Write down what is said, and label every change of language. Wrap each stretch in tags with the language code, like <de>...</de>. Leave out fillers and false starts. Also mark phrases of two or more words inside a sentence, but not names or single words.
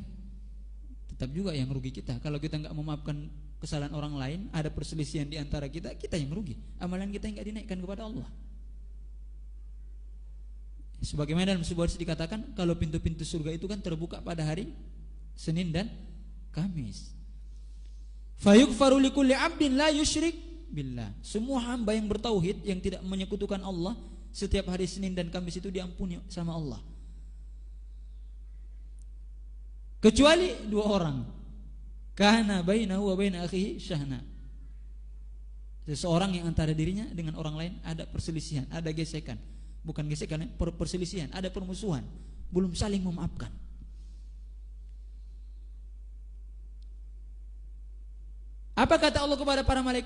<id>Tetap juga yang rugi kita. Kalau kita enggak memaafkan kesalahan orang lain, ada perselisihan di antara kita, kita yang rugi. Amalan kita enggak dinaikkan kepada Allah. Sebagaimana dalam sebuah hadis dikatakan, kalau pintu-pintu surga itu kan terbuka pada hari Senin dan Kamis.</id> <ar>فيغفر لكل عبد لا يشرك بالله.</ar> <id>Semua hamba yang bertauhid, yang tidak menyekutukan Allah, setiap hari Senin dan Kamis itu diampuni sama Allah. Kecuali dua orang.</id> <ar>كان بينه وبين أخيه شحناء.</ar> <id>Seseorang yang antara dirinya dengan orang lain ada perselisihan, ada gesekan. Bukan gesekan, perselisihan, ada permusuhan, belum saling memaafkan. Apa kata Allah kepada para malaikat?</id>